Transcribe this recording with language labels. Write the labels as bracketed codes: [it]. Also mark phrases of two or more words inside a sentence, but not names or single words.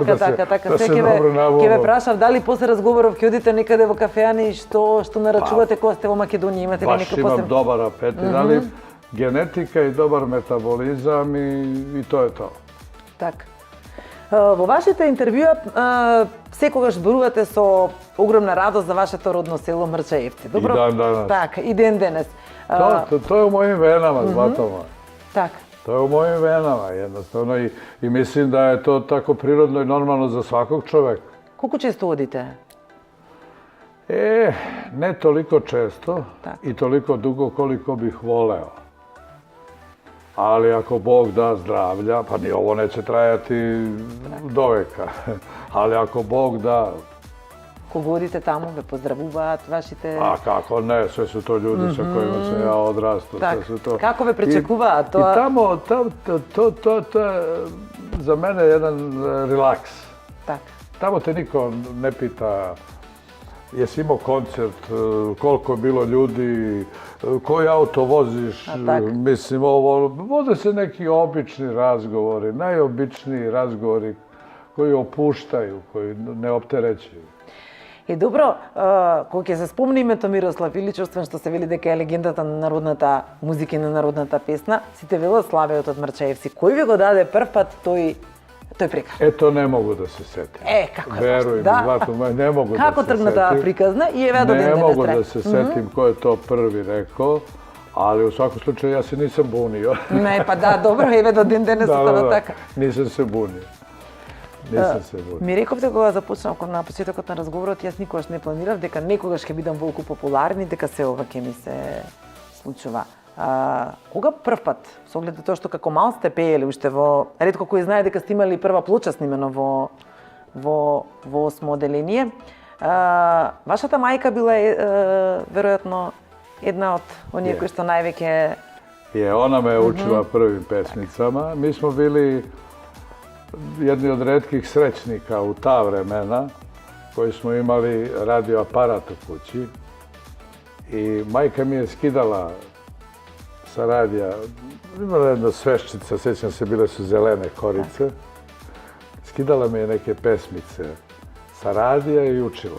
[mk] Така. [sr] da se [mk] Сега [sr] dobro [mk] ќе ве navuvam. прашав дали после разговоров ќе одите некаде во кафејани и што нарачувате кога сте во Македонија, имате ли [sr] Baš [mk] некој [sr] imam [mk] посебен? [sr] dobar apetit, ali genetika i dobar metabolizam i to je to. [mk] Така. Во вашите интервјуа секогаш зборувате со огромна радост за вашето родно село Мрчаевци. Добро? [sr] dan danas. [mk] Така, и ден денес. [sr] To je u mojim venama, Zlato moje. [mk] Така. [sr] To je u mojim venama, jednostavno. I mislim da je to tako prirodno i normalno za svakog čoveka. [mk] Колку често одите? [sr] Ne toliko često [mk] Tak. [sr] i toliko dugo koliko bih voleo. Ali ako Bog da zdravlja, pa ni ovo neće trajati do veka, ali ako Bog da, [mk] Кога одите таму, ве поздравуваат вашите... [sr] a kako ne, sve su to ljudi sa kojima sam ja odrastao. [mk] Так. [sr] Sve su to. [mk] Како ве пречекуваат [sr] I [mk] тоа? [sr] tamo, to je za mene jedan relaks. [mk] Така. [sr] Tamo te niko ne pita jesi imao koncert, koliko je bilo ljudi, koji auto voziš, mislim, vode se neki obični razgovori, najobičniji razgovori koji opuštaju, koji ne opterećuju. [mk] Е добро, кога ќе се спомни името Мирослав Илич, освен што се вели дека е легендата на народната музика и на народната песна, сите велат славеот од Марчаевци. Кој ви го даде прв пат тој приказ? [sr] To ne mogu da se setim. [mk] Како [sr] Veruj mi, Zlato moje, ne mogu da se setim. [mk] Како тргна таа приказна и еве до ден денес [sr] Ne mogu da se setim ko je to prvi rekao, ali u svakom slučaju ja se nisam bunio. [mk] Не, па да, добро, еве до ден денес остана така. [sr] Nisam se bunio. Nisam se bunio. [mk] Ми рековте кога започнав на почетокот на разговорот, јас никогаш не планирав дека некогаш ќе бидам волку популарен и дека се ова ќе ми се случува. Кога прв пат, со оглед на тоа што како мал сте пеели уште во, ретко кој знае дека сте имали прва плоча снимена во осмо оделение, вашата мајка била веројатно една од оние кои што највеќе... [sr] Ona me je učila prvim pesmicama. Mi smo bili jedni od retkih srećnika u ta vremena koji smo imali radio aparat u kući i majka mi je skidala sa radija, imala jedna sveščica, sjećam se, bile su zelene korice, skidala mi je neke pesmice sa radija i učila.